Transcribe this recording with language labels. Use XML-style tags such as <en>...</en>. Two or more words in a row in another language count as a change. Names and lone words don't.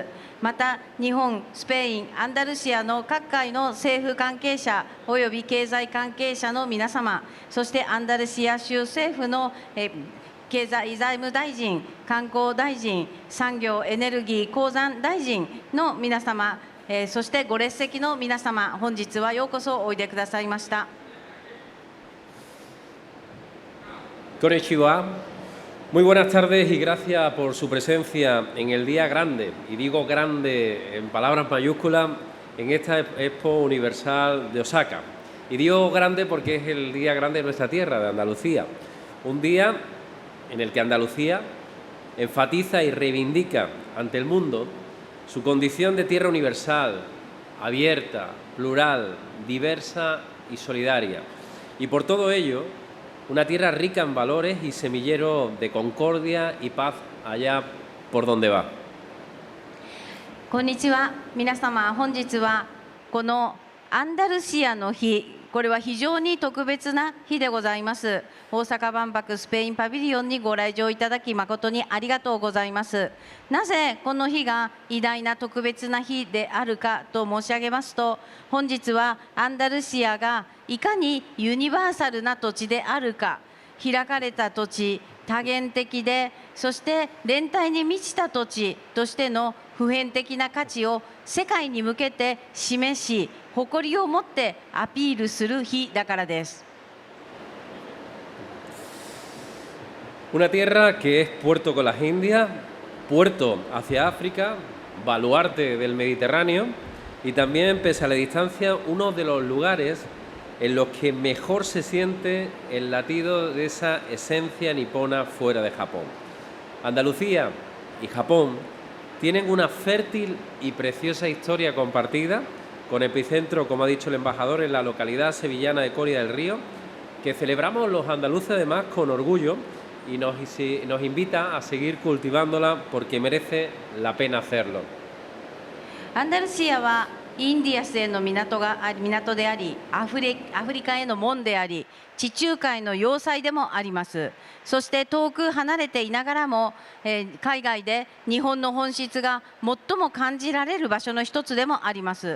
<ja>また日本、スペイン、アンダルシアの各界の政府関係者および経済関係者の皆様、そしてアンダルシア州政府の、経済財務大臣、観光大臣、産業エネルギー鉱山大臣の皆様、そしてご列席の皆様、本日はようこそおいでくださいました。 Konnichiwa.</ja> <es>Muy buenas tardes y gracias por su presencia en el día grande, y digo grande en palabras mayúsculas, en esta Expo Universal de Osaka. Y digo grande porque es el día grande de nuestra tierra, de Andalucía. Un día en el que Andalucía enfatiza y reivindica ante el mundo su condición de tierra universal, abierta, plural, diversa y solidaria. Y por todo ello, una tierra rica en valores y semillero de concordia y paz allá por donde va.</es> <ja>こんにちは。皆様、本日はこのアンダルシアの日、これは非常に特別な日でございます。大阪万博スペインパビリオンにご来場いただき誠にありがとうございます。なぜこの日が偉大な特別な日であるかと申し上げますと、本日はアンダルシアがいかにユニバーサルな土地であるか、開かれた土地、多元的で、そして連帯に満ちた土地としての普遍的な価値を世界に向けて示し、誇りを持ってアピールする日だからです。</ja> <es>Una tierra que es puerto con las Indias, puerto hacia África, baluarte del Mediterráneo y también, pese a la distancia, uno de los lugares en los que mejor se siente el latido de esa esencia nipona fuera de Japón. Andalucía y Japón tienen una fértil y preciosa historia compartida, con epicentro, como ha dicho el embajador, en la localidad sevillana de Coria del Río, que celebramos los andaluces además con orgullo y nos invita a seguir cultivándola porque merece la pena hacerlo.</es> <ja>アンダルシアはインディアスへの港であり、アフリカへの門であり、地中海の要塞でもあります。そして遠く離れていながらも、海外で日本の本質が最も感じられる場所の一つでもあります。</ja>